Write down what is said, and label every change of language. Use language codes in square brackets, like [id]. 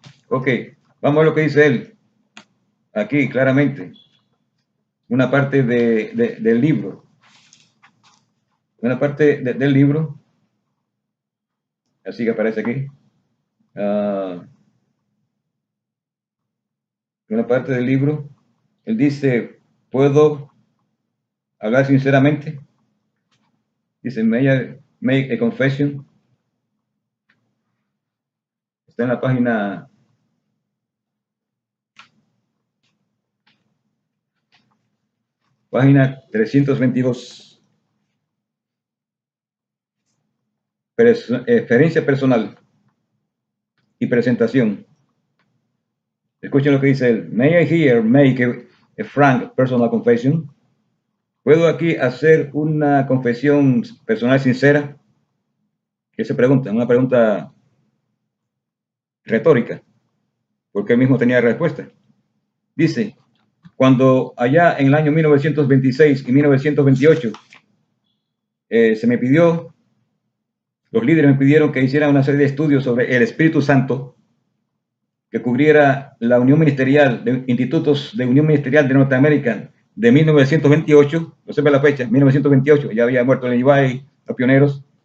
[es] Ok, vamos a lo que dice él aquí claramente, una parte del libro, del libro, así que aparece aquí, una parte del libro, él dice, ¿puedo hablar sinceramente? Dice, [en] may I make a confession? [es] Está en la página 322. Experiencia personal y presentación. Escuchen lo que dice él. [en] May I here make a frank personal confession? [es] ¿Puedo aquí hacer una confesión personal sincera? ¿Qué se pregunta? Una pregunta retórica, porque él mismo tenía respuesta. Dice, cuando allá en el año 1926 y 1928 se me pidió, los líderes me pidieron que hiciera una serie de estudios sobre el Espíritu Santo que cubriera la Unión Ministerial de Institutos de Unión Ministerial de Norteamérica de 1928, no sé la fecha, 1928, ya había muerto el White, los pioneros.